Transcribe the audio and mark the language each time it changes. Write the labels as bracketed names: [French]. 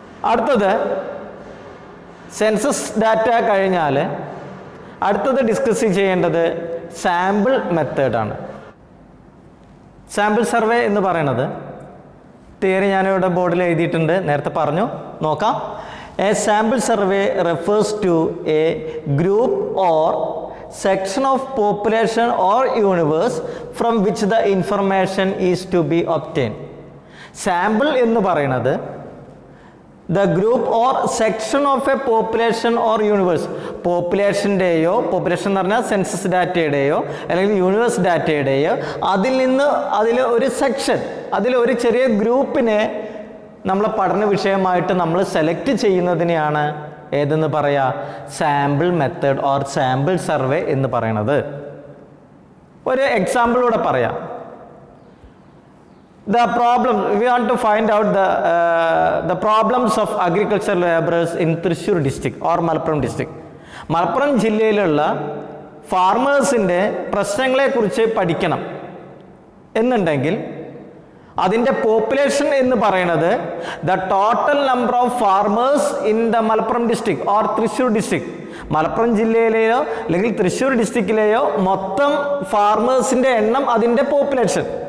[Malayalam] അടുത്തത് census data കഴിഞ്ഞാൽ അടുത്തത് ഡിസ്കസ് ചെയ്യേണ്ടത് സാമ്പിൾ മെത്തേഡാണ്. സാമ്പിൾ സർവേ എന്ന് പറയുന്നത് തിയറി ഞാനിവിടെ ബോർഡിൽ എഴുതിയിട്ടുണ്ട്, നേരത്തെ പറഞ്ഞു, നോക്കാം. [English] A sample survey refers to a group or section of population or universe from which the information is to be obtained. [Malayalam] Sample എന്ന് പറയുന്നത് [English] the group or section of a population or universe, [Malayalam] പോപ്പുലേഷൻ്റെയോ, population എന്ന് പറഞ്ഞാൽ census ഡാറ്റയുടെയോ അല്ലെങ്കിൽ universe ഡാറ്റയുടെയോ അതിൽ ഒരു section, അതിലൊരു ചെറിയ ഗ്രൂപ്പിനെ നമ്മളെ പഠന വിഷയമായിട്ട് നമ്മൾ സെലക്ട് ചെയ്യുന്നതിനെയാണ് ഏതെന്ന് പറയാ, sample method or sample survey എന്ന് പറയണത്. ഒരു എക്സാമ്പിളൂടെ പറയാം. [English] The problem, we want to find out the problems of agricultural laborers in Thrissur district or Malappuram district. [Malayalam] Malappuram ജില്ലയിലുള്ള ഫാർമേഴ്സിൻ്റെ പ്രശ്നങ്ങളെക്കുറിച്ച് പഠിക്കണം എന്നുണ്ടെങ്കിൽ അതിൻ്റെ പോപ്പുലേഷൻ എന്ന് പറയുന്നത് [English] the total number of farmers in the Malappuram district or Thrissur district, [Malayalam] Malappuram ജില്ലയിലെയോ അല്ലെങ്കിൽ തൃശ്ശൂർ ഡിസ്ട്രിക്റ്റിലെയോ മൊത്തം ഫാർമേഴ്സിൻ്റെ എണ്ണം, അതിൻ്റെ പോപ്പുലേഷൻ.